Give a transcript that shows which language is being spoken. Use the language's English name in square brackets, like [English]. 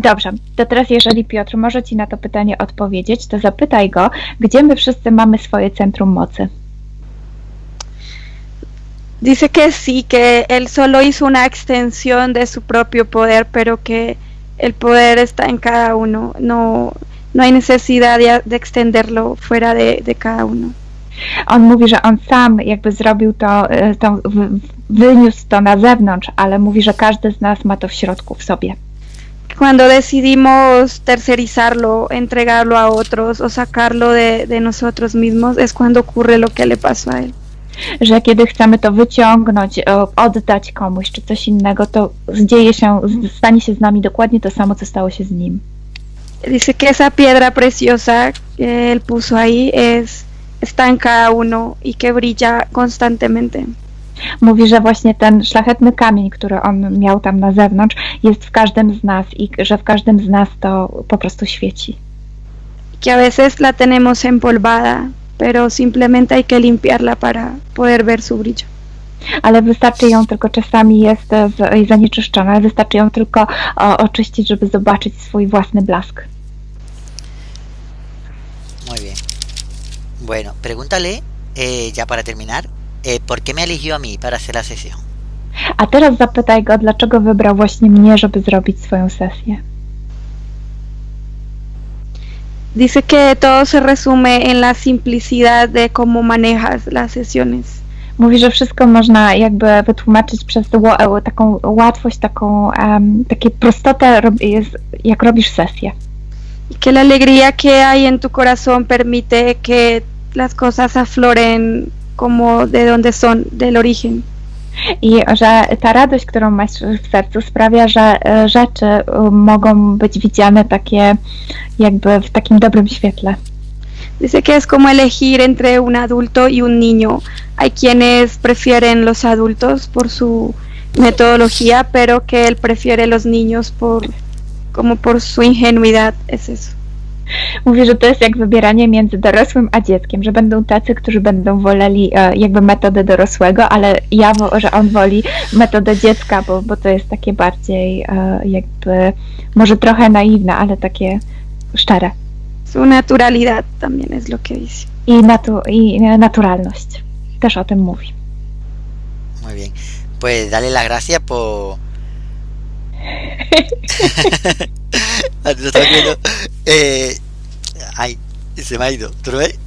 [Polish] Dobrze, to teraz jeżeli Piotr może Ci na to pytanie odpowiedzieć, to zapytaj go, gdzie my wszyscy mamy swoje centrum mocy. [Spanish] Dice que sí, que él solo hizo una extensión de su propio poder, pero que el poder está en cada uno. No hay necesidad de extenderlo fuera de cada uno. [Polish] On mówi, że on sam jakby zrobił to wyniósł to na zewnątrz, ale mówi, że każdy z nas ma to w środku, w sobie. [Spanish] Cuando decidimos tercerizarlo, entregarlo a otros o sacarlo de nosotros mismos, es cuando ocurre lo que le pasó a él. [Polish] Że kiedy chcemy to wyciągnąć, oddać komuś czy coś innego, to stanie się z nami dokładnie to samo, co stało się z nim. [Spanish] Dice que esa piedra preciosa que él puso ahí está en cada uno y que brilla constantemente. [Polish] Mówi, że właśnie ten szlachetny kamień, który on miał tam na zewnątrz, jest w każdym z nas i że w każdym z nas to po prostu świeci. [Spanish] Que a veces la tenemos empolvada, pero simplemente hay que limpiarla para poder ver su brillo. [Polish] Ale wystarczy ją tylko, czasami jest zanieczyszczona, ale wystarczy ją tylko oczyścić, żeby zobaczyć swój własny blask. [Spanish] Muy bien. Bueno, pregúntale, ya para terminar, ¿por qué me eligió a mí para hacer la sesión? [Polish] A teraz zapytaj go, dlaczego wybrał właśnie mnie, żeby zrobić swoją sesję. [Spanish] Dice que todo se resume en la simplicidad de cómo manejas las sesiones. [Polish] Mówi, że wszystko można jakby wytłumaczyć przez taką łatwość, takie prostotę, jak robisz sesję. [Spanish] Y que la alegría que hay en tu corazón permite que las cosas afloren como de donde son, del origen. [Polish] I że ta radość, którą masz w sercu, sprawia, że rzeczy mogą być widziane takie jakby w takim dobrym świetle. [Spanish] Dice que es como elegir entre un adulto y un niño. Hay quienes prefieren los adultos por su metodología, pero que él prefiere los niños por su ingenuidad. Es eso. [Polish] Mówi, że to jest jak wybieranie między dorosłym a dzieckiem, że będą tacy, którzy będą woleli jakby metodę dorosłego, ale że on woli metodę dziecka, bo to jest takie bardziej jakby, może trochę naiwne, ale takie szczere. [Spanish] Su naturalidad también es lo que dice. [Polish] I naturalność. Też o tym mówi. [Spanish] Muy bien. Pues dale las gracias por... Lo estaba viendo. Ay, se me ha ido. ¿Tú lo ves?